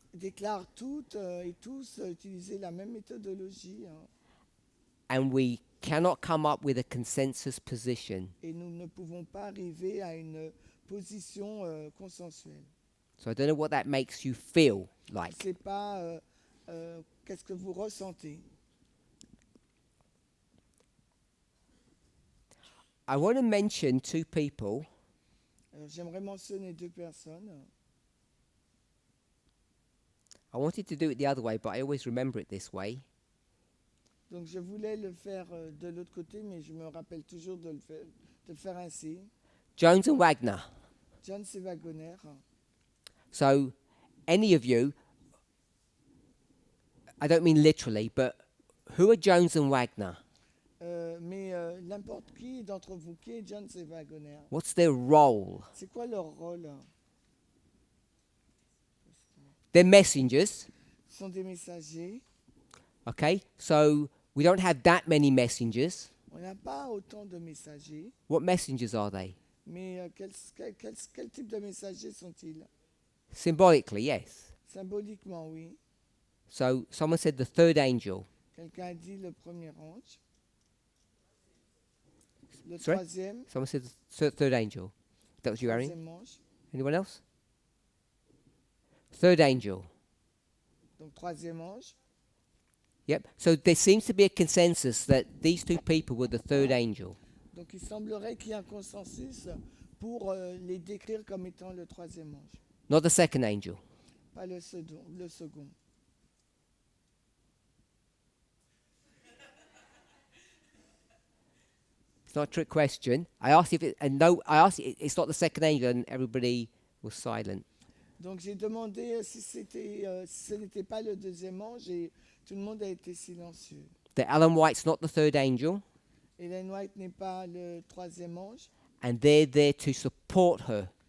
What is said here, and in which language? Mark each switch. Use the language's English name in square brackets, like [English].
[French] déclarent toutes et tous utiliser la même méthodologie, hein, [English] and we cannot come up with a consensus position. [French] et nous ne pouvons pas arriver à une position consensuelle. [English] So I don't know what that makes you feel [French] Je [English] like. [French] ne sais pas qu'est-ce que vous ressentez. [English] I want to mention 2 people [French] Alors, j'aimerais mentionner 2 personnes. [English] I wanted to do it the other way, but I always remember it this way. [French] Donc je voulais le faire de l'autre côté, mais je me rappelle toujours de le faire ainsi. [English] Jones and Wagner. John C. Wagoner. So, any of you, I don't mean literally, but who are Jones and Wagner? [French] Mais n'importe qui d'entre vous, qui est John C. Wagoner? [English] What's their role? [French] C'est quoi leur rôle? [English] They're messengers, [French] Ce sont des messagers. [English] okay? So, we don't have that many messengers. [French] On n'a pas autant de messagers, [English] What messengers are they? [French] mais quel type de messagers sont-ils? [English] Symbolically, yes. [French] Symboliquement, oui. [English] So, someone said the third angel. [French] Quelqu'un a dit le premier ange. Le [English] Sorry? [French] troisième, [English] Someone said the third angel. That was you, Arian? [French] troisième ange. [English] Anyone else? Third angel. [French] Donc troisième ange. [English] Yep. So there seems to be a consensus that these two people were the third angel. [French] Donc il semblerait qu'il y ait un consensus pour les décrire comme étant le troisième ange, [English] Not the second angel. [French] pas le second. Le second. [English] It's not a trick question. I asked if it, and no, I asked it's not the second angel, and everybody was silent. [French] Donc j'ai demandé si ce n'était pas le deuxième ange et tout le monde a été silencieux. [English] That Ellen White's not the third angel, [French] Ellen White n'est pas le troisième ange [English] and they're there to support her.